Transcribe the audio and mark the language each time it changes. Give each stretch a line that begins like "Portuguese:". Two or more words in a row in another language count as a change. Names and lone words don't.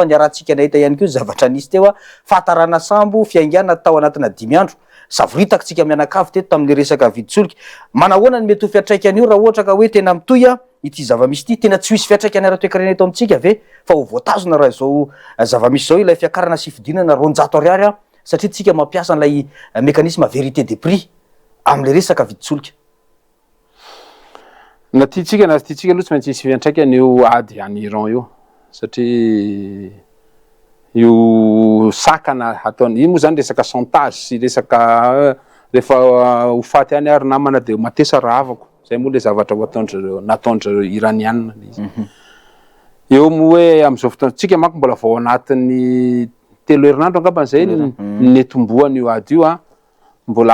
Malagasy: ny arahantsika nahita ihany koa zavatra nisy teo fahatarana sambo fiaingana tao anatina 5 andro savoritaka tsika mianakavy teto tamin'ny resaka viditsolika manahoana ny mety ho fiatraikany io raha ohatra ka hoe tena mitoy ity zavamisy ity tena tsy misy fiatraikany ara-toekarena eto amintsika ave fa ho voatazona raha zao zavamisy zao ilay fiakarana sy fidinana 200 ariary satria tsika mampiasa an'ilay
French: mécanisme vérité des prix
Malagasy: am'le resaka viditsolika na tiatsika aloha tsy maintsy misy fiantraikany io ady any Iran io satria io sakana ataony io moa zany resaka chantage sy resaka rehefa ho faty any ary namana de matesa ravako zay moa le zavatra nataondrareo iranianina izy eo moa hoe am'izao fotoana tsika manko mbola vao anatin'ny 3 herinandro angamba zay netomboany io ady io mbola